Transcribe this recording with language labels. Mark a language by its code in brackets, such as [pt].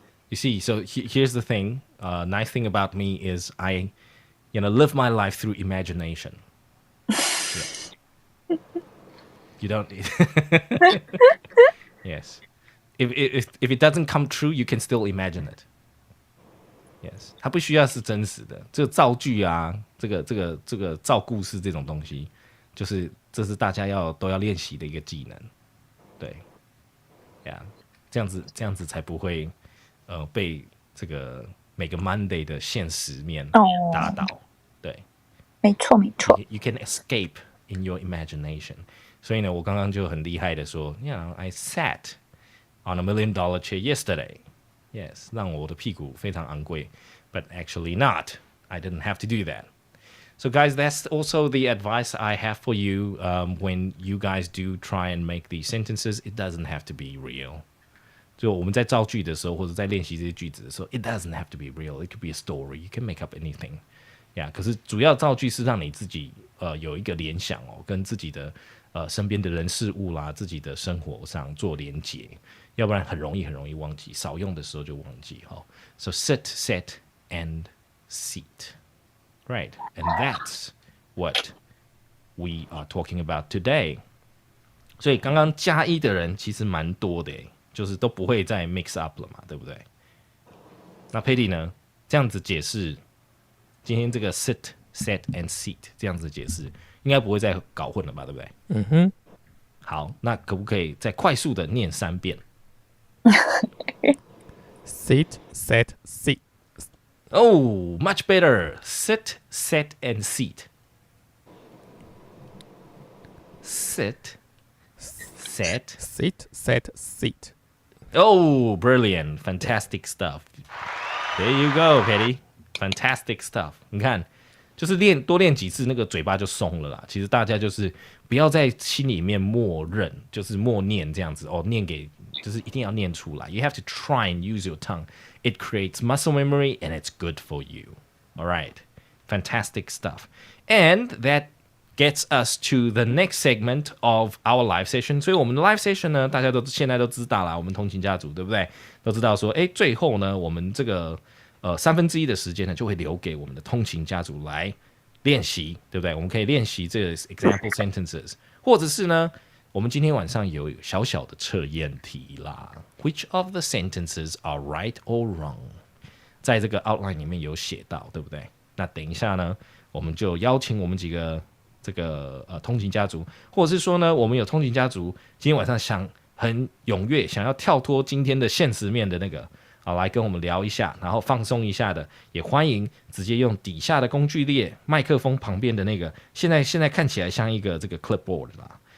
[en] You see, so here's the thing. Nice thing about me is I, live my life through imagination. Yeah. You don't. Yes. If it doesn't come true, you can still imagine it. Yes. [zh] 它不需要是真实的，这个造句啊，这个造故事这种东西，这是大家都要练习的一个技能。对，呀，这样子才不会被这个每个 Monday 的现实面打倒。对，没错。 [en] You can escape in your imagination. [zh] 所以呢，我刚刚就很厉害的说 [en] I sat on $1 million chair yesterday. [zh] Yes, 让我的屁股非常昂贵 [en] but actually not. I didn't have to do that. So guys, that's also the advice I have for you when you guys do try and make these sentences. It doesn't have to be real. [zh] 就我们在造句的时候，或者在练习这些句子的时候 [en] it doesn't have to be real. It could be a story. You can make up anything. [zh] Yeah, 可是主要造句是让你自己有一个联想跟自己的身边的人事物啦，自己的生活上做连结，要不然很容易忘记，少用的时候就忘记 [en] So sit, set, and seat. Right, and that's what we are talking about today. [zh] 所以刚刚加一的人其实蛮多的，就是都不会再 mix up 了嘛，对不对？那 Patty 呢？这样子解释，今天这个 sit, set, and seat 这样子解释，应该不会再搞混了吧，对不对？嗯哼。好，那可不可以再快速的念3遍 [en] ？Sit, set, seat. Oh, much better. Sit, set, and seat. Sit, set. Sit, set, seat. Oh, brilliant. Fantastic stuff. There you go, Patty. Fantastic stuff. [zh] 你看，就是多练几次，那个嘴巴就松了啦。其实大家就是不要在心里面默认，就是默念这样子念给就是一定要念出来。 [en] You have to try and use your tongue. It creates muscle memory and it's good for you. All right. Fantastic stuff. And that gets us to the next segment of our live session. [zh] 所以我们的 live session 呢，大家现在都知道啦，我们通勤家族对不对？都知道说，最后呢，我们这个1/3的时间呢，就会留给我们的通勤家族来练习，对不对？我们可以练习这个 example sentences， 或者是呢，我们今天晚上有小小的测验题啦。 [en] Which of the sentences are right or wrong？ [zh] 在这个 outline 里面有写到，对不对？那等一下呢，我们就邀请我们几个这个通勤家族，或者是说呢，我们有通勤家族今天晚上想很踊跃，想要跳脱今天的现实面的那个。来跟我们聊一下，然后放松一下的，也欢迎直接用底下的工具列，麦克风旁边的那个，现在看起来像一个这个 clipboard 啦。